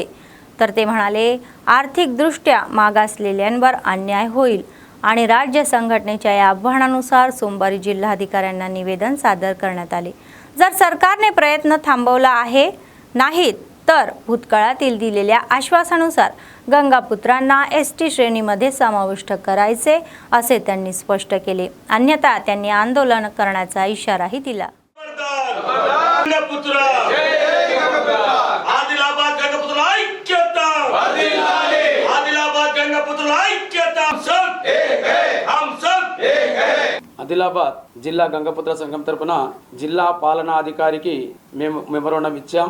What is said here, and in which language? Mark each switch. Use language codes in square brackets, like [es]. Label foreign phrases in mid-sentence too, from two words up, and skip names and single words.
[mr] तर ते म्हणाले, आर्थिकदृष्ट्या मागासलेल्यांवर अन्याय होईल आणि राज्य संघटनेच्या या आव्हानानुसार सोमवारी जिल्हाधिकाऱ्यांना निवेदन सादर करण्यात आले. जर सरकारने प्रयत्न थांबवला आहे नाहीत तर भूतकाळातील दिलेल्या आश्वासानुसार गंगापुत्रांना ST श्रेणीमध्ये समाविष्ट करायचे असे त्यांनी स्पष्ट केले. अन्यथा त्यांनी आंदोलन करण्याचा इशाराही दिला. [te] ఆదిలాబాద్ జిల్లా గంగపుత్ర సంఘం తరపున జిల్లా పాలనా అధికారికి మేము మెమోరాండం ఇచ్చాం.